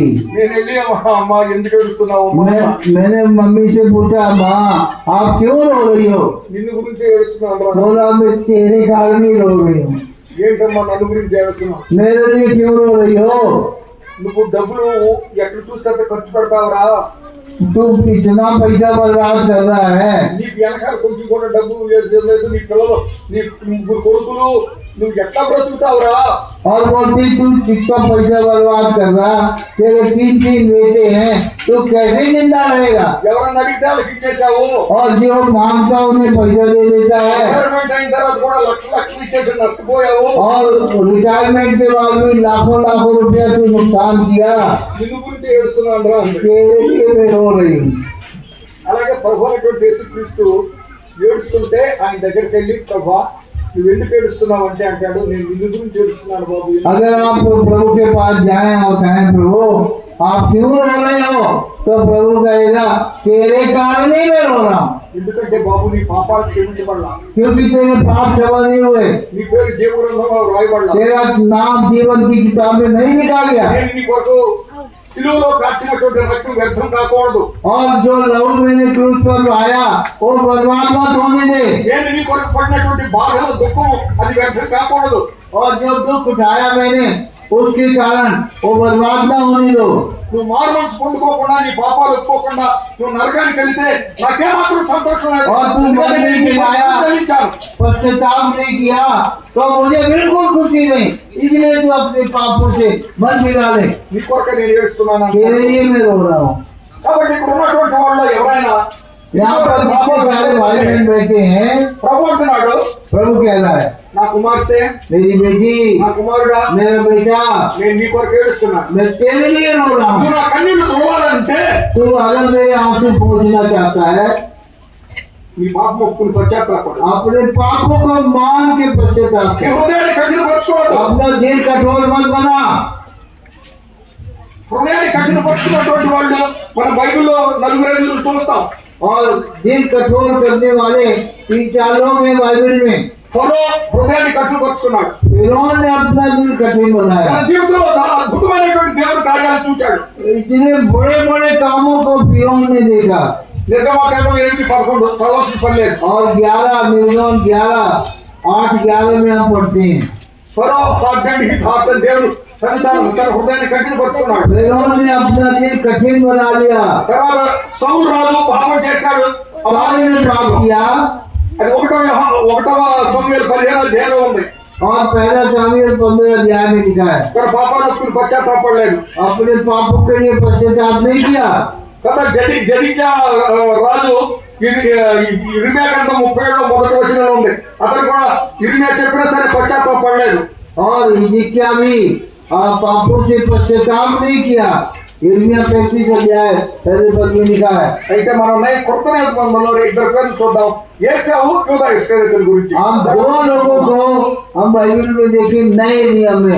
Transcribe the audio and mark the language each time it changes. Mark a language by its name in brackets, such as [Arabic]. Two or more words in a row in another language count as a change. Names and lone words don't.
[Telugu] నేను వెళ్ళి అమ్మ ఎందుకు ఏడుస్తున్నావు అమ్మా? [Hindi] मैंने मम्मी से पूछा, माँ आप क्यों रो रही हो? [Telugu] నిన్ను గురించి ఏడుస్తున్నాను రా. [Hindi] बोला मैं तेरे कारण ही रो रही हूँ। [Telugu] ఏంటమ్మా నన్ను గురించి ఏడుస్తున్నావు? [Hindi] मेरे लिए क्यों रो रही हो? [Telugu] నువ్వు డబ్బులు ఎక్కడ చూస్తే ఖర్చు పెడతావురా. [Hindi] तू कितना पैसा बर्बाद कर रहा है। [Telugu] నీకు వెనకాల కొంచెం కూడా డబ్బు లేదు, నీ పిల్లలు నీ ముగ్గురు కొడుకులు, నువ్వు ఎట్లా బ్రతుకుతావురా? [Hindi] और बोलती तू कितना पैसा बर्बाद कर रहा, तेरे 3 बेटे हैं, तो कैसे जिंदा रहेगा? [Telugu] ఎవరన్నా అడిగితే వాళ్ళకి ఇచ్చేసావు. [Hindi] और जो मांगता उन्हें पैसा दे देता है, [Telugu] రిటైర్మెంట్ అయిన తర్వాత కూడా లక్షలు ఇచ్చేసి నష్టపోయావు. [Hindi] और रिटायरमेंट के बाद भी लाखों लाखों रुपया तू नुकसान किया। [Telugu] నిన్ను గురించి ఏడుస్తున్నాను రా. [Hindi] तेरे लिए मैं रो रही हूँ। [Telugu] అలాగే ప్రభు అయినటువంటి యేసుక్రీస్తు ఏడుస్తుంటే ఆయన దగ్గరికి వెళ్ళి, ప్రభా నువ్వు ఎందుకు ఏడుస్తున్నావు అంటే అంటాడు, నేను నిన్ను గురించి ఏడుస్తున్నాను బాబు. [Hindi] अगर आप प्रभु के पास जाएं और कहें प्रभु आप क्यों रो रहे हो, तो प्रभु कहेगा तेरे कारण ही मैं रो रहा हूँ, [Telugu] ఎందుకంటే బాబు నీ పాపాలు క్షమించబడలా, [Hindi] क्योंकि तेरे पाप क्षमा नहीं हुए, [Telugu] నీ పేరు జీవగ్రంథంలో రాయబడలా, [Hindi] तेरा नाम जीवन की किताब में नहीं लिखा गया, [Telugu] నేను నీ కొరకు సిలువలో కాచినటువంటి రక్తం వ్యర్థం కాకూడదు, [Hindi] और जो लहू मैंने क्रूस पर लाया वो बर्बाद मत होने दे, [Telugu] నేను నీ కొరకు పడినటువంటి బాధలు దుఃఖం అది వ్యర్థం కాకూడదు, [Hindi] और जो दुख उठाया मैंने उसके कारण वो बर्बाद न होने दो। [Telugu] నువ్వు మారు మనసు పొందుకోకుండా నీ పాపాలు ఒప్పుకోకుండా నువ్వు నరకానికి వెళితే నాకేమాత్రం సంతోషం లేదు. [Hindi] और तू मन नहीं आया, [Telugu] చెల్లించాను. [Hindi] पश्चाताप नहीं किया तो मुझे बिल्कुल खुशी नहीं, इसलिए तू अपने पापों से मन फिरा ले, [Telugu] నీ కొరకు నేను ఏడుస్తున్నాను. [Hindi] तेरे लिए मैं रो रहा हूँ। [Telugu] కాబట్టి ఇక్కడ ఉన్నటువంటి వాళ్ళు ఎవరైనా [Hindi] यहाँ पर बहुत सारे भाई बहन बैठे हैं, [Telugu] ప్రభు అంటున్నాడు, [Hindi] प्रभु कह रहा है [Telugu] నా కుమార్తె, [Hindi] मेरी बेटी, [Telugu] నా కుమారుడా, [Hindi] मेरा बेटा, [Telugu] నేను నీ కొరకు ఏడుస్తున్నాను. [Hindi] मैं तेरे लिए रो रहा [Telugu] నువ్వు [Hindi] हूँ। [Telugu] నా కన్నీళ్లు తుడవాలంటే [Hindi] तू अगर मेरे आंसू पोंछना चाहता है, [Telugu] నీ పాపం ఒప్పుకుని పశ్చాత్తాపడు. [Hindi] अपने पापों को मान के पश्चाताप [Telugu] నీ [Hindi] कर, [Telugu] హృదయాన్ని కఠినపరచుకోవద్దు. [Hindi] अपना दिल कठोर मत बना। [Telugu] హృదయాన్ని కఠినపరుచుకున్నటువంటి వాళ్ళు మన బైబిల్లో 4 చూస్తాం. [Hindi] और दिल कठोर करने वाले 3-4 लोग हैं बाइबल में। [Telugu] ఫరో హృదయాన్ని కఠినపరుచుకున్నాడు. [Hindi] फिरौन ने अपना दिल कठिन बनाया, [Telugu] తన జీవితంలో చాలా అద్భుతమైనటువంటి దేవుడి కార్యాలు చూచాడు. [Hindi] इतने बड़े बड़े कामों को फिरौन ने देखा। [Telugu] నిర్గమాకాండం 8-11 చదవాల్సిన పని లేదు. [Hindi] और 8-11 में हम पढ़ते हैं, [Telugu] ఫరో హార్ట్ దేవుడు తన హృదయాన్ని కఠినపరుచుకున్నాడు. [Hindi] फिरौन ने अपना दिल कठिन बना लिया। [Telugu] తర్వాత సౌలు రాజు పాపం చేశాడు. [Hindi] फिरौन ने पाप किया, [Telugu] అది 1వ సమూయేలు 15వ అధ్యాయంలో ఉంది. [Hindi] और 1 सामुएल 15 अध्याय में लिखा है, [Telugu] తన పాపాలు ఒప్పుకుని పశ్చాత్తాపడలేదు. [Hindi] अपने पापों के लिए पश्चाताप नहीं किया। [Telugu] కదా జడిక్యా రాజు ఇర్మియా గ్రంథం 37 మొదటి వచనంలో ఉంది. అతను కూడా ఇర్మియా చెప్పినా సరే పశ్చాత్తాపడలేదు. [Hindi] और हिजकिय्याह भी पापों से पश्चाताप नहीं किया। यिर्मयाह 35 अध्याय 1 पद में लिखा है। [Telugu] అయితే మనం కొత్త నిబంధనలో 2 పేర్లు చూద్దాం, ఏశావు యూదా ఇశ్రాయేలీయుల గురించి. [Hindi] हम 2 लोगों को हम बाइबल में देखें नए नियम में,